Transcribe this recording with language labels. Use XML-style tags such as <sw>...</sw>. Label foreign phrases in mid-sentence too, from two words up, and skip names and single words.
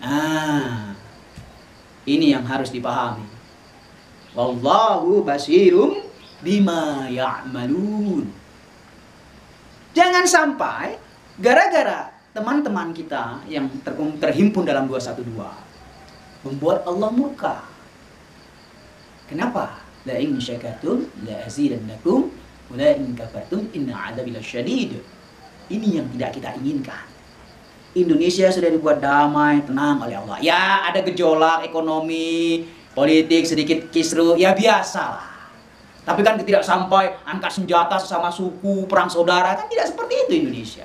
<id>Ini yang harus dipahami.</id> <ar>والله بصير بما يعملون.</ar> <id>Jangan sampai gara-gara teman-teman kita yang terhimpun dalam 212 membuat Allah murka. Kenapa?</id> <ar>لئن شكرتم لأزيدنكم ولئن كفرتم إن عذابي لشديد.</ar> <id>Ini yang tidak kita inginkan. Indonesia sudah dibuat damai, tenang oleh Allah. Ya, ada gejolak ekonomi, politik, sedikit kisruh, ya biasalah. Tapi kan tidak sampai angkat senjata sesama suku, perang saudara, kan tidak seperti itu Indonesia.</id>